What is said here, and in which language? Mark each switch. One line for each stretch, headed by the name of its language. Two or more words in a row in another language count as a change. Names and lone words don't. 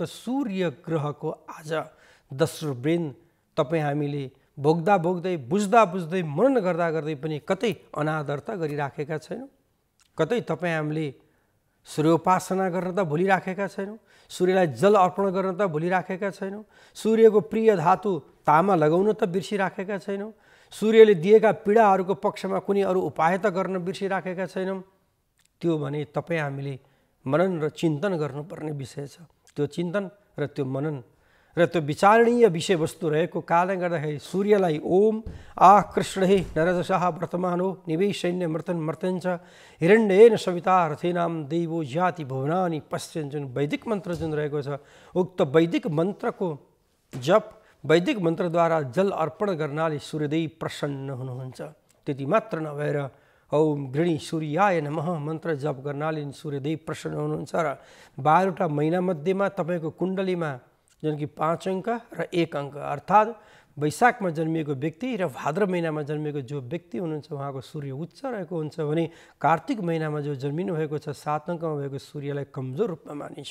Nepali: सूर्य ग्रहको आज दर्शकवृन्द तपाईँ हामीले भोग्दा भोग्दै, बुझ्दा बुझ्दै, मनन गर्दा गर्दै पनि कतै अनादरता गरिराखेका छैनौँ, कतै तपाईँ हामीले सूर्योपासना गर्न त भुलिराखेका छैनौँ, सूर्यलाई जल अर्पण गर्न त भुलिराखेका छैनौँ, सूर्यको प्रिय धातु तामा लगाउन त बिर्सिराखेका छैनौँ, सूर्यले दिएका पीडाहरूको पक्षमा कुनै अरू उपाय त गर्न बिर्सिराखेका छैनौँ। त्यो भने तपाईँ हामीले मनन र चिन्तन गर्नुपर्ने विषय छ। त्यो चिन्तन र त्यो मनन र त्यो विचारणीय विषयवस्तु रहेको कारणले गर्दाखेरि सूर्यलाई
Sanskrit: ओम कृष्णे नरदशः वर्तमानो निवेशैन्य मृतन मर्त्यञ्च हिरण्येन सविता रथेनाम देवो जाति भुवनानि पश्यन्,
Nepali: जुन वैदिक मन्त्र जुन रहेको छ, उक्त वैदिक मन्त्रको जप, वैदिक मन्त्रद्वारा जल अर्पण गर्नाले सूर्यदेव प्रसन्न हुनुहुन्छ। त्यति मात्र नभएर
Sanskrit: ओम गृणी सूर्याय नमः
Nepali: मन्त्र जप गर्नाले सूर्यदेव प्रसन्न हुनुहुन्छ र 12वटा महिनामध्येमा तपाईँको कुण्डलीमा जुन कि 5 अङ्क र 1 अङ्क अर्थात् वैशाखमा जन्मिएको व्यक्ति र भाद्र महिनामा जन्मिएको जो व्यक्ति हुनुहुन्छ उहाँको सूर्य उच्च रहेको हुन्छ भने कार्तिक महिनामा जो जन्मिनु भएको छ 7 अङ्कमा भएको सूर्यलाई कमजोर रूपमा मानिन्छ।